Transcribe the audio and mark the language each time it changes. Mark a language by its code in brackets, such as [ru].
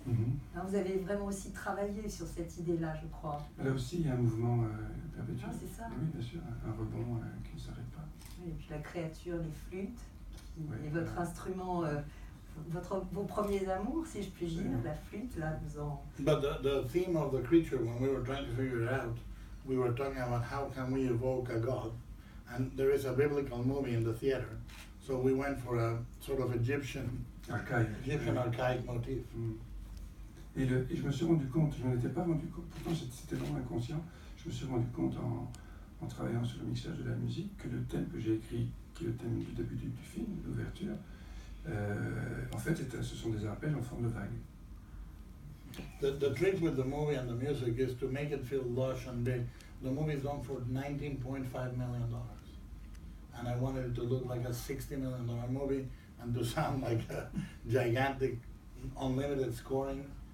[fr] Hein, vous avez vraiment aussi travaillé sur cette idée-là, je crois. Là aussi, il y a un mouvement perpétuel. Ah, c'est ça. Oui, bien sûr, un rebond qui ne s'arrête pas. Oui, et puis la créature, les flûtes, qui Oui, est votre instrument, vos premiers amours, si je puis dire, la flûte, là, vous en... [en] But the theme of the creature, when we were trying to figure it out, we were talking about how can we evoke a god. And there is a biblical movie in the theater. So we went for a sort of Egyptian archaic motif. [fr] Et je me suis rendu compte, je n'en étais pas rendu compte, pourtant c'était vraiment inconscient, je me suis rendu compte en travaillant sur le mixage de la musique que le thème que j'ai écrit, qui est le thème du début du film, l'ouverture, en fait ce sont des arpèges en forme de vague. [en] The trick with the movie and the music is to make it feel lush and big. The movie is done for $19.5 million. And I wanted it to look like a $60 million movie and to sound like a gigantic, unlimited scoring.